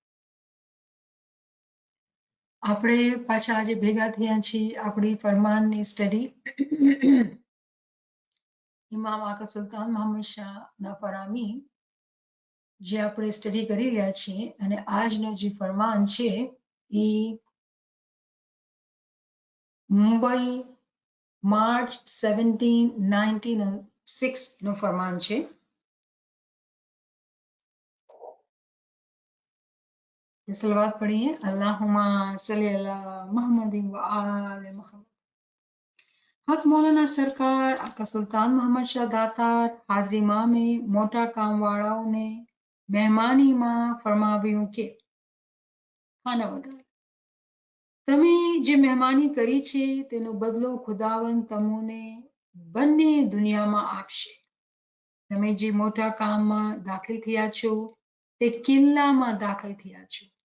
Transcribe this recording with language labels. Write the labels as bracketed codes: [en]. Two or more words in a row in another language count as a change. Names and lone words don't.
[gu] આપણે પાછા આજે ભેગા થયા છીએ આપણી ફરમાનની સ્ટડી ઇમામ આકા સુલતાન મોહમ્મદ શાહના ફરામી જે આપણે સ્ટડી કરી રહ્યા છીએ, અને આજનો જે ફરમાન છે એ મુંબઈ માર્ચ 17, 1906 નું ફરમાન છે. [hi] सलवात पढ़िए, [ar] اللهم صل على محمد وآل محمد. [gu] हक मौलाना सरकार आका सुल्तान मोहम्मद शाह दातार હાજરીમાં में મોટા કામવાળાઓને મહેમાનીમાં ફરમાવ્યું કે ખાના વધારો. તમે જે મહેમાની કરી છે તેનો બદલો ખુદાવંદ તમને બંને દુનિયામાં આપશે. તમે જે મોટા કામમાં દાખલ થયા છો તે કિલ્લામાં દાખલ થયા છો.